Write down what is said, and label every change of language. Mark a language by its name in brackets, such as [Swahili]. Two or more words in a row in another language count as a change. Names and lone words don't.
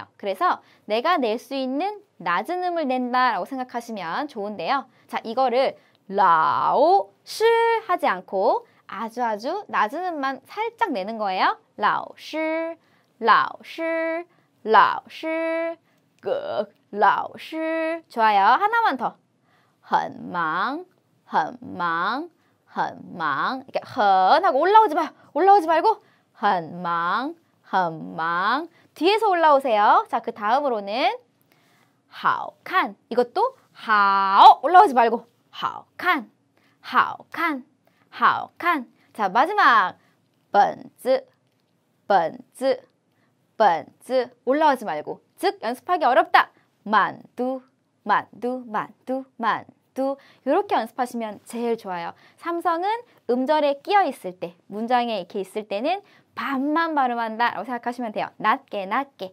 [Korean] 그래서 내가 낼 수 있는 낮은 음을 낸다라고 생각하시면 좋은데요. 자, 이거를 라오 시 하지 않고 아주 낮은 음만 살짝 내는 거예요. 라오 시, 라오 시, 라오 시, 끄, 라오 시. 좋아요. 하나만 더. [Chinese] 很忙, 很忙, 很忙. [Korean] 이렇게 很 하고 올라오지 말고 很忙, 很忙. 뒤에서 올라오세요. 자, 그 다음으로는 好看. 이것도 好 올라오지 말고 好看, 好看, 好看. 자, 마지막 本子, 本子, 本子. 올라오지 말고. 즉 연습하기 어렵다. 만두, 만두, 만두, 만두. 이렇게 연습하시면 제일 좋아요. 삼성은 음절에 끼어 있을 때, 문장에 이렇게 있을 때는 반만 발음한다 라고 생각하시면 돼요. 낮게, 낮게.